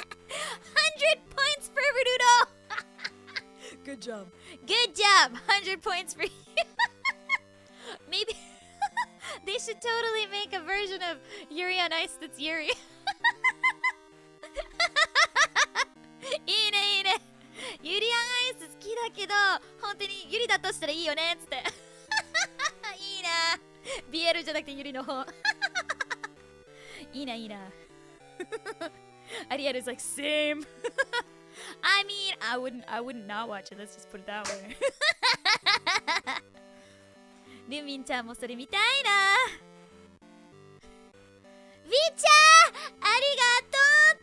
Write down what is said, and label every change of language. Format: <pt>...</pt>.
<en>100 points for Rudo. Good job. Good job. 100 points for you. Maybe they should totally make a version of Yuri on Ice that's Yuri.</en> <ja>いいねいいね。ユリアンアイス好きだけど本当にユリだとしたらいいよねっつって。いいな。BL じゃなくてユリの方。いいないいな。</ja> <en>Ariel is like same. I mean, I wouldn't not watch it. Let's just put it that way.</en> <ja>ルミンちゃんもそれ見たいな。ビーちゃん、ありがとう。</ja>